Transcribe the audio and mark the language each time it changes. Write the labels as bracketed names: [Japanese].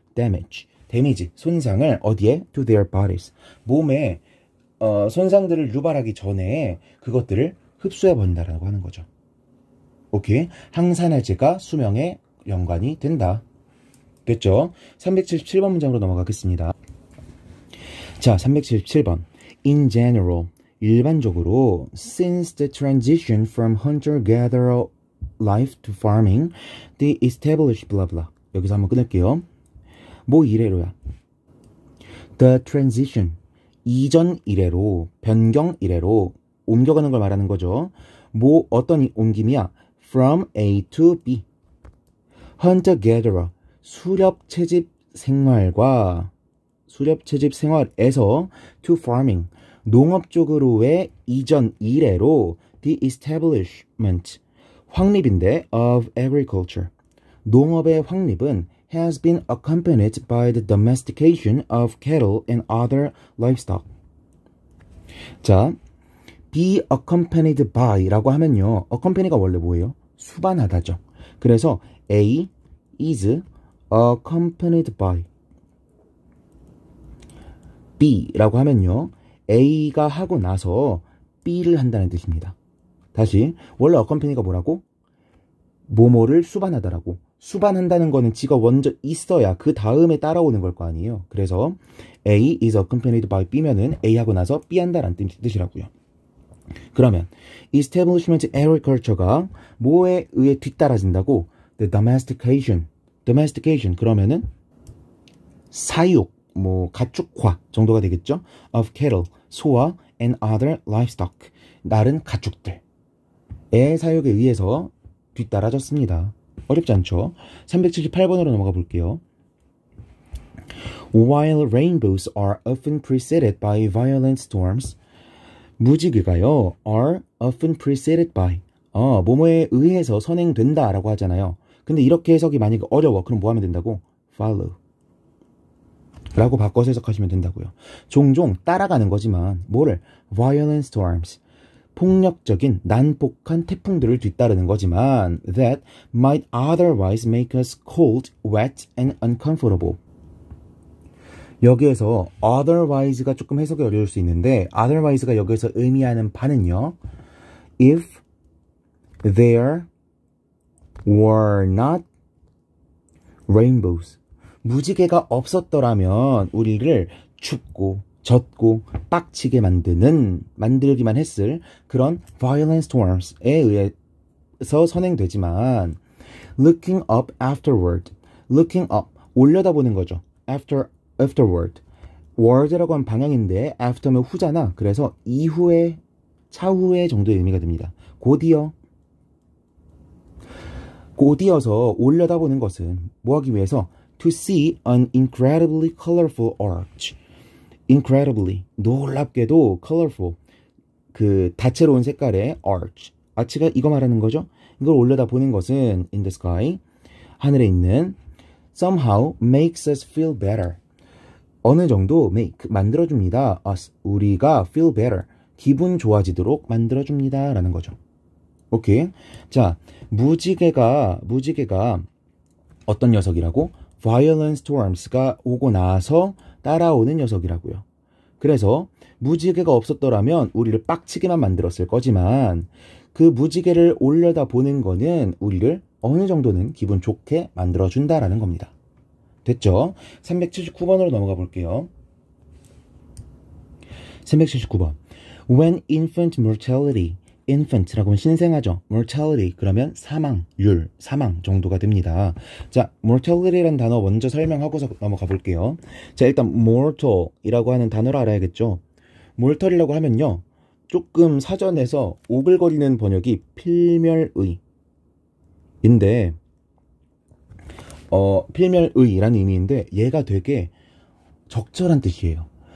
[Korean] damage, 손상을 어디에? [English] to their bodies, [Korean] 몸에 손상들을 유발하기 전에 그것들을 흡수해 버린다라고 하는 거죠. 오케이? 항산화제가 수명에 연관이 된다. 됐죠? 377번 문장으로 넘어가겠습니다. 자, 377번. [English] In general, [Korean] 일반적으로, [English] since the transition from hunter-gatherer life to farming, the established blah blah. [Korean] 여기서 한번 끊을게요. 뭐 이래로야? [English] The transition, [Korean] 이전 이래로, 변경 이래로 옮겨가는 걸 말하는 거죠. 뭐 어떤 옮김이야? [English] From A to B. hunter-gatherer, [Korean] 수렵 채집 생활과 수렵 채집 생활에서 [English] to farming, [Korean] 농업 쪽으로의 이전 이래로 [English] the establishment, 확립인데 of agriculture, [Korean] 농업의 확립은 [English] has been accompanied by the domestication of cattle and other livestock. [Korean] 자, [English] be accompanied by [Korean] 라고 하면요, accompany가 원래 뭐예요? 수반하다죠. 그래서 A [English] is accompanied by [Korean] B라고 하면요, A가 하고 나서 B를 한다는 뜻입니다. 다시, 원래 accompany가 뭐라고? 뭐뭐를 수반하다라고. 수반한다는 거는 지가 먼저 있어야 그 다음에 따라오는 걸 거 아니에요. 그래서 [English] A is accompanied by B [Korean] 면은 A 하고 나서 B 한다라는 뜻이라고요. 그러면 establishment agriculture가 뭐에 의해 뒤따라진다고? [English] The domestication [Korean] 그러면은 사육, 뭐 가축화 정도가 되겠죠. of cattle, 소와 [English] and other livestock, [Korean] 다른 가축들의 사육에 의해서 뒤따라졌습니다. 어렵지 않죠? 378번으로 넘어가 볼게요. [English] While rainbows are often preceded by violent storms, [Korean] 무지개가요, [English] are often preceded by, [Korean] 뭐뭐에 의해서 선행된다 라고 하잖아요. 근데 이렇게 해석이 만약에 어려워. 그럼 뭐 하면 된다고? follow 라고 바꿔서 해석하시면 된다고요. 종종 따라가는 거지만 뭐를? [English] violent storms, [Korean] 폭력적인 난폭한 태풍들을 뒤따르는 거지만 [English] that might otherwise make us cold, wet and uncomfortable. [Korean] 여기에서 otherwise가 조금 해석이 어려울 수 있는데 otherwise가 여기에서 의미하는 바는요, [English] if there were not rainbows, [Korean] 무지개가 없었더라면 우리를 춥고 젖고 빡치게 만들기만 했을 그런 violent storms에 의해서 선행되지만 [English] looking up afterward, [Korean] looking up, 올려다보는 거죠. afterward, word라고 하면 방향인데 after면 후잖아. 그래서 이후에, 차후에 정도의 의미가 됩니다. 곧이어서 올려다보는 것은 뭐 하기 위해서? [English] to see an incredibly colorful arch, incredibly, [Korean] 놀랍게도 [English] colorful, [Korean] 그 다채로운 색깔의 [English] arch, arch가 [Korean] 이거 말하는 거죠. 이걸 올려다보는 것은 [English] in the sky, [Korean] 하늘에 있는, [English] somehow makes us feel better, [Korean] 어느 정도 [English] make, [Korean] 만들어줍니다. us, 우리가 [English] feel better, [Korean] 기분 좋아지도록 만들어줍니다 라는 거죠. 오케이. 자, 무지개가 어떤 녀석이라고? [English] violent storms [Korean] 가 오고 나서 따라오는 녀석이라고요. 그래서 무지개가 없었더라면 우리를 빡치게만 만들었을 거지만 그 무지개를 올려다 보는 거는 우리를 어느 정도는 기분 좋게 만들어준다라는 겁니다. 됐죠? 379번으로 넘어가 볼게요. 379번. When [English] infant mortality, [Korean] infant라고 하면 신생아죠. mortality 그러면 사망률, 사망 정도가 됩니다. 자, mortality라는 단어 먼저 설명하고서 넘어가 볼게요. 자, 일단 mortal이라고 하는 단어를 알아야겠죠. mortal이라고 하면요, 조금 사전에서 오글거리는 번역이 필멸의 인데 필멸의라는 의미인데 얘가 되게 적절한 뜻이에요.